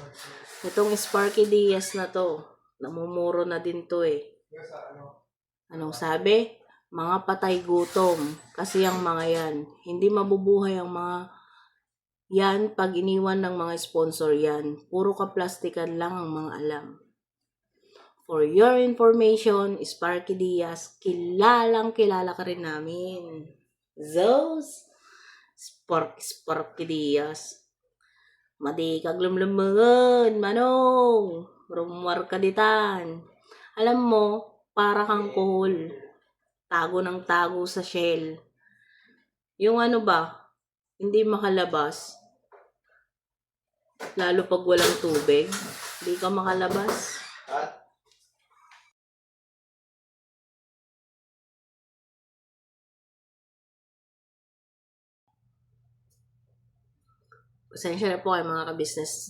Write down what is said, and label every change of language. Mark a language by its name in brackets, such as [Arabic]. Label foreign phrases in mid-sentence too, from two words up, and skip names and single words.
[Filipino] Itong Sparky Diaz na to, namumuro na din to eh. Anong sabi? Mga patay gutom. Kasi ang mga yan, hindi mabubuhay ang mga yan pag iniwan ng mga sponsor yan. Puro kaplastikan lang ang mga alam. [English] For your information, [Filipino] Sparky Diaz, kilalang kilala ka rin namin. Zos, Sparky Diaz. [Iloko] Madi kaglumlumungan, manong, rumwar ka ditan. [Filipino] Alam mo, para kang kuhol. Tago ng tago sa shell. Yung ano ba, hindi makalabas. Lalo pag walang tubig, hindi ka makalabas. Pasensya na po kayo mga ka-business.